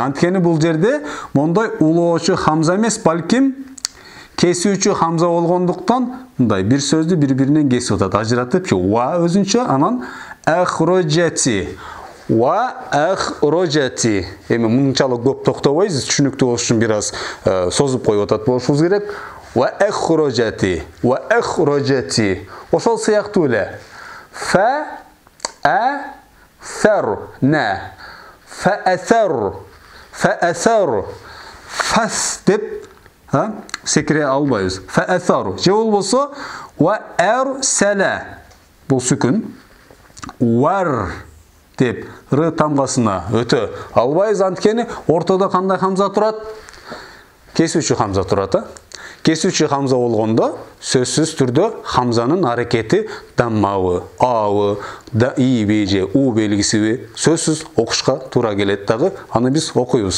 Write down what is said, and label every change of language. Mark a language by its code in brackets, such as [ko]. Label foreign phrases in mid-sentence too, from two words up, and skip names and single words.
[ky] Анткени бул жерде мондой улоочу хамза эмес, балким кесүүчү хамза болгондуктан мындай бир сөздү бири-биринен кесип атат, ажыратып, ва өзүнчө, анан ахроджати. [ar] وأخرجت. [ky] Эми мынчалык көп токтобойбуз, түшүнүктүү болуш үчүн бир аз созуп коюп атат болушубуз керек. [ar] وأخرجت. وأخرجت. [ky] Ошол сыяктуу эле. [ar] فأثرن. فأثر. فأثر. [ky] Фас деп секире албайбыз. [ar] فأثر. [ky] Же болбосо [ar] وأرسل. [ky] Бул сүкүн. Вар деп р тамгасына өтө албайбыз, анткени ортодо кандай хамза турат? Кесүүчү хамза турат. Кесүүчү хамза болгондо сөзсүз түрдө хамзанын аракети даммабы, абы, иби же у белгисиби сөзсүз окушка туура келет дагы, аны биз окуйбуз.